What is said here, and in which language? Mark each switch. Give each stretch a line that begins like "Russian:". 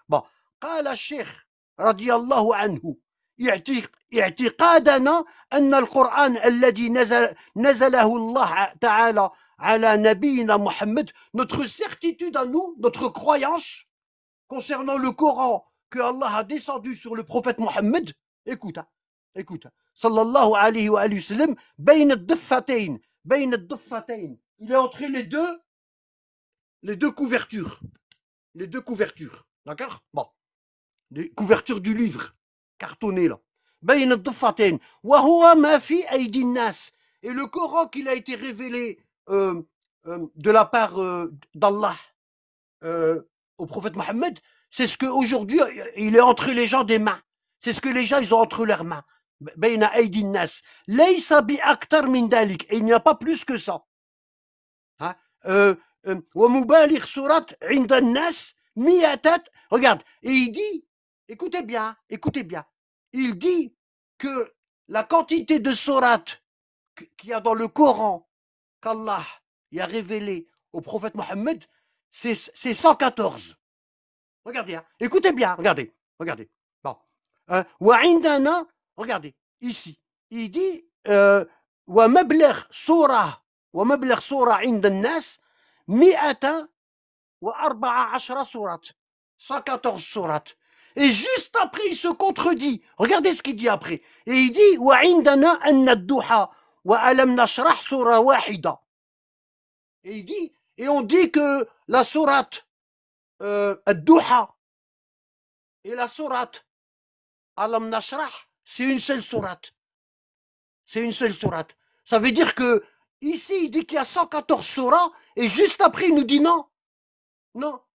French: Bon,
Arabic: قال الشيخ رضي الله عنه اعتقادنا أن القرآن الذي نزله الله تعالى على نبينا محمد,
French: notre certitude à nous, notre croyance concernant le Coran que Allah a descendu sur le prophète Mohammed, écoute, hein, écoute, sallallahu alayhi wa sallam,
Arabic: بين الضفتين,
French: il est entre les deux couvertures. Les 2 couvertures. D'accord? Bon. Les couvertures du livre. Cartonné là.
Arabic: بين الضفتين وهو ما في أيدي الناس.
French: Et le Coran qu'il a été révélé de la part d'Allah au prophète Mohammed, c'est ce qu'aujourd'hui il est entre les gens des mains. C'est ce que les gens ils ont entre leurs mains.
Arabic: بين أيدي الناس. ليس بأكثر من ذلك.
French: Et il n'y a pas plus que ça. Hein?
Arabic: ومبالغ سورة عند الناس 100.
French: Regarde, et il dit, écoutez bien, il dit que la quantité de sourates qu'il y a dans le Coran qu'Allah y a révélé au prophète Mohammed, c'est 114. Regardez, hein, écoutez bien, regardez. Bon.
Arabic: وعندنا,
French: regardez, ici, il dit
Arabic: ومبلغ سورة عند الناس 114
French: sourates. 114 sourates. Et juste après, il se contredit. Regardez ce qu'il dit après. Et il dit
Arabic: وعندنا أن الضحى وألم نشرح سورة واحدة.
French: Et il dit, et on dit que la sourate الضحى et la sourate ألم نشرح, c'est une seule sourate. C'est une seule sourate. Ça veut dire que ici, il dit qu'il y a 114 sourates, et juste après, il nous dit non. Non.